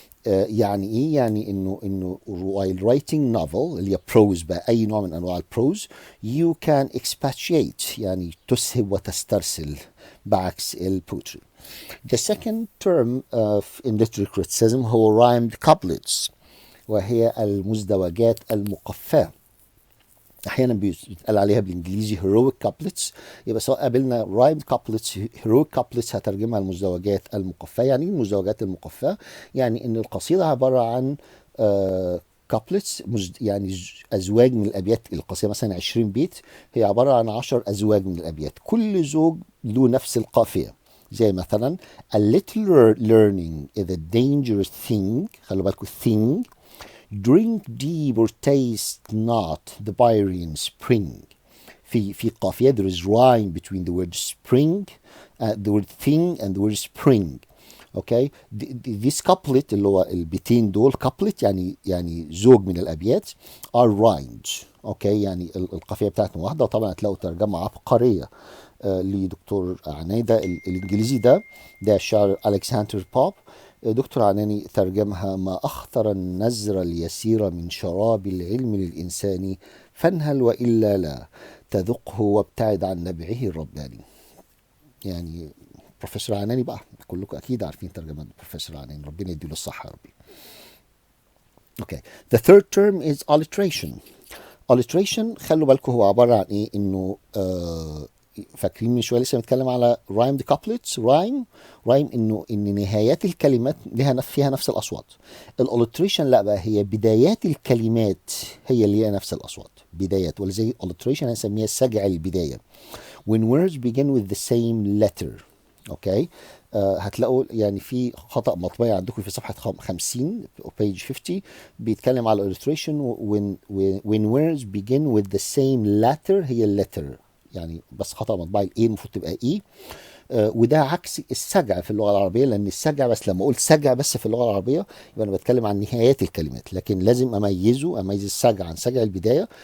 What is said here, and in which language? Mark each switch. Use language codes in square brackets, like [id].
[ar] يعني ايه؟ يعني انه [en] while writing novel [ar] اللي هي prose بقى، اي نوع من انواع البروز [en] you can expatiate [ar] يعني تسهب وتسترسل، بعكس البوتري. [en] The second term in literary criticism هو rhymed couplets، [ar] وهي المزدوجات المقفاة. احيانا بيتقال عليها بالانجليزي heroic couplets. يبقى سواء قابلنا rhymed couplets heroic couplets هترجمها المزدوجات المقفاة. يعني ايه المزدوجات المقفاة؟ يعني ان القصيدة عبارة عن couplets، يعني ازواج من الابيات. القصيدة مثلا 20 بيت، هي عبارة عن 10 ازواج من الابيات، كل زوج له نفس القافية. زي مثلا [en] a little learning is a dangerous thing. [ar] خلوا بالكم thing. [en] Drink deep or taste not the Pyrean spring. [ar] في قافية [en] there is rhyme between the word spring, the word thing and the word spring. okay. This couplet [ar] اللي هو البيتين دول couplet يعني زوج من الأبيات [en] are rhymed. [ar] اوكي. يعني القافية بتاعتهم واحدة. وطبعا هتلاقوا ترجمة عبقرية لدكتور عنايدة. الإنجليزي ده شعر ألكسندر بوب. دكتور عناني ترجمها: ما أخطر النزر اليسير من شراب العلم للإنسان، فانهل وإلا لا تذقه وابتعد عن نبعه الرباني. يعني بروفيسور عناني بقى، كلكم أكيد عارفين ترجمة بروفيسور عناني، ربنا يديله الصحة يا ربي. [en] Okay. The third term is alliteration. [ar] alliteration خلوا بالكم هو عبارة عن إيه؟ إنه فاكرين من شويه لسه بنتكلم على rhymed couplets. rhyme ان نهايات الكلمات فيها نفس الاصوات. الالتريشن لا بقى، هي بدايات الكلمات هي اللي هي نفس الاصوات، بدايات. ولذلك الالتريشن هنسميها سجع البدايه. [en] when words begin with the same letter. [ar] اوكي. هتلاقوا يعني في خطأ مطبعي عندكم في صفحة 50 page 50 بيتكلم على alliteration [en] when words begin with the same letter. [ar] هي letter يعني، بس خطأ مطبعي الايه المفروض تبقى ايه. وده عكس السجع في اللغة العربية، لأن السجع بس لما أقول سجع بس في اللغة العربية يبقى أنا بتكلم عن نهايات الكلمات، لكن لازم أميز السجع عن سجع البداية.